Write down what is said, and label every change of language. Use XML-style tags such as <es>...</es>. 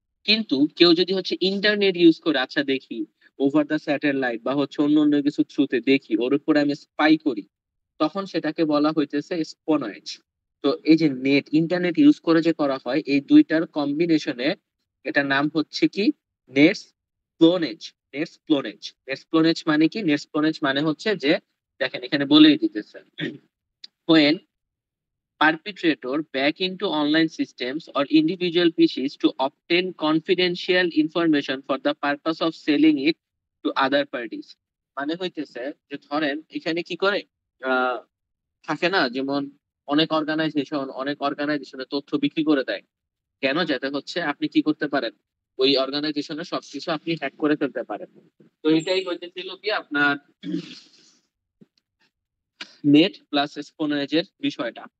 <bn>কিন্তু কেউ যদি হচ্ছে ইন্টারনেট ইউজ করে, আচ্ছা দেখি ওভার দ্য স্যাটেলাইট বা হচ্ছে অন্য অন্য কিছু থ্রুতে দেখি ওর উপর আমি স্পাই করি, তখন সেটাকে বলা হইতেছে স্পোনাইজ। তো এই যে নেট ইন্টারনেট ইউজ করে যে করা হয় এই দুইটার কম্বিনেশনে এটার নাম হচ্ছে কি নেটস ক্লোনেজ। নেটস ক্লোনেজ মানে কি, নেটস ক্লোনেজ মানে হচ্ছে যে দেখেন এখানে বলেই দিতেছে,</bn> <en>when perpetrator back into online systems or individual PCs to obtain confidential information for the purpose of selling it to other parties।</en> <bn>মানে হইতেছে যে ধরেন এখানে কি করে, আহ থাকে না যেমন অনেক অর্গানাইজেশনে তথ্য বিক্রি করে দেয়, কেন, যাতে হচ্ছে আপনি কি করতে পারেন, ওই অর্গানাইজেশনের সবকিছু আপনি হ্যাক করে ফেলতে পারেন। তো এটাই হইতেছিল কি আপনার নেট প্লাস স্পোনাজের বিষয়টা।</bn>